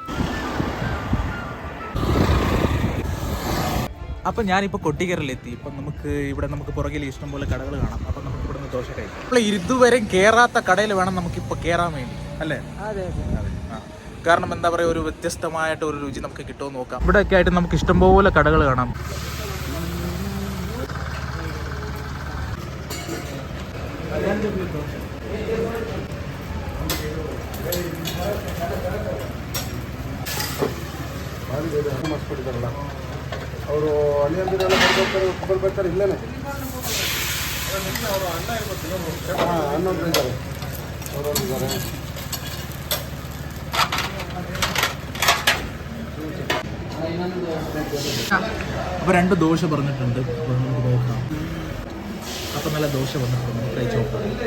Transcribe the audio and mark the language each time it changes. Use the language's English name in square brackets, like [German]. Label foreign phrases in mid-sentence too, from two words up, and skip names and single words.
[Malayalam] അപ്പം ഞാനിപ്പോൾ കൊട്ടിക്കരയിലെത്തി. ഇപ്പം നമുക്ക് പുറകിൽ ഇഷ്ടംപോലെ കടകൾ കാണാം. അപ്പം നമുക്ക് ഇവിടെ നിന്ന് ദോശ കഴിക്കാം. നമ്മൾ ഇതുവരെ കയറാത്ത കടയിൽ വേണം നമുക്കിപ്പോൾ കയറാൻ വേണ്ടി, അല്ലേ? അതെ. കാരണം എന്താ പറയുക, ഒരു വ്യത്യസ്തമായിട്ട് ഒരു രുചി നമുക്ക് കിട്ടുമെന്ന് നോക്കാം. ഇവിടെയൊക്കെ ആയിട്ട് നമുക്ക് ഇഷ്ടംപോലെ കടകൾ കാണാം. [Kannada] ಅವರು ಅಲ್ಲಿಂದಿರೆಲ್ಲ ಬರ್ಬೇಕಾದ್ರೆ ಇಲ್ಲೇ ಹನ್ನೊಂದು ಇದ್ದಾರೆ, ಅವರೊಂದು ಇದ್ದಾರೆ. [Malayalam] അപ്പോൾ 2 ദോശ പറഞ്ഞിട്ടുണ്ട്. അപ്പോൾ നമുക്ക് നോക്കാം. അപ്പോൾ നല്ല ദോശ വന്നിട്ടുണ്ട്, കഴിച്ച് നോക്കാം.